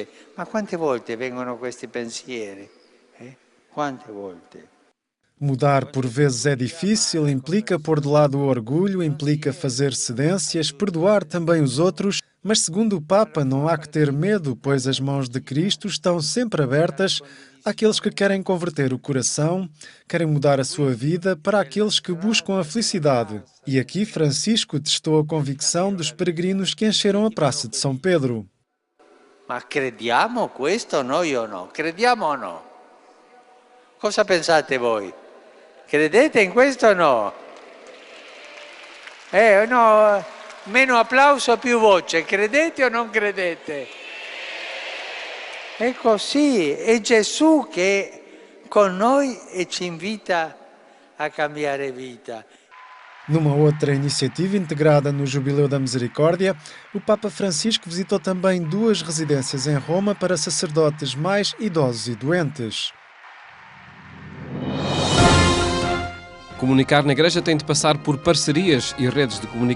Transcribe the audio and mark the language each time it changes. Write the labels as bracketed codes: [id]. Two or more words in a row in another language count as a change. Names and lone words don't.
[it] Ma quante volte vengono questi pensieri? Quante volte? [pt] Mudar por vezes é difícil, implica pôr de lado o orgulho, implica fazer cedências, perdoar também os outros, mas segundo o Papa não há que ter medo, pois as mãos de Cristo estão sempre abertas àqueles que querem converter o coração, querem mudar a sua vida, para aqueles que buscam a felicidade. E aqui Francisco testou a convicção dos peregrinos que encheram a Praça de São Pedro. [it] Ma crediamo questo noi o no? Crediamo o no? Cosa pensate voi? Credete in questo o no? No, meno applauso, più voce. Credete o non credete? È così, è Gesù che è con noi e ci invita a cambiare vita. [pt] Numa outra iniciativa integrada no Jubileu da Misericórdia, o Papa Francisco visitou também 2 residências em Roma para sacerdotes mais idosos e doentes. Comunicar na Igreja tem de passar por parcerias e redes de comunicação.